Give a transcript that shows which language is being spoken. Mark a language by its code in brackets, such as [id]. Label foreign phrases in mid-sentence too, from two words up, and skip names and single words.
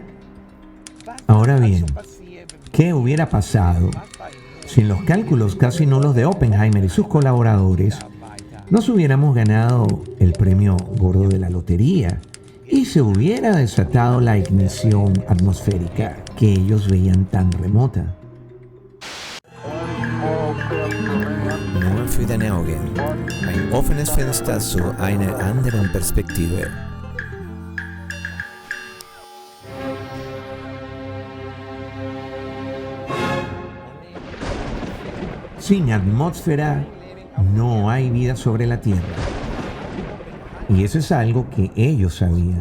[es] Ahora bien, ¿qué hubiera pasado si en los cálculos casi nulos de Oppenheimer y sus colaboradores nos hubiéramos ganado el premio gordo de la lotería y se hubiera desatado la ignición atmosférica que ellos veían tan remota? [de] Nur für deine Augen. Ein offenes Fenster zu einer anderen Perspektive. [es] Sin atmósfera no hay vida sobre la Tierra. Y eso es algo que ellos sabían.